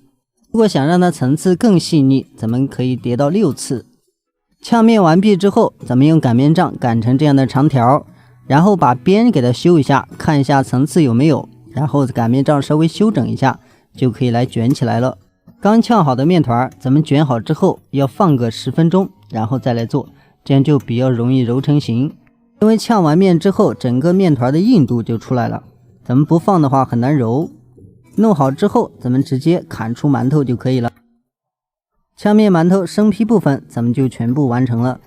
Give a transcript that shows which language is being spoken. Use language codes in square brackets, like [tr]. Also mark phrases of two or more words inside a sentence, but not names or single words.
[zh] 如果想讓它層次更細膩，咱們可以疊到6次。炝面完畢之後，咱們用擀面杖擀成這樣的長條，然後把邊給它修一下，看一下層次有沒有，然後擀面杖稍微修整一下，就可以來捲起來了。剛炝好的面團，咱們捲好之後要放個10分鐘，然後再來做，這樣就比較容易揉成型。因為炝完面之後，整個面團的硬度就出来了，咱們不放的話很難揉。弄好之後，咱們直接砍出饅頭就可以了。炝面饅頭生坯部分咱們就全部完成了。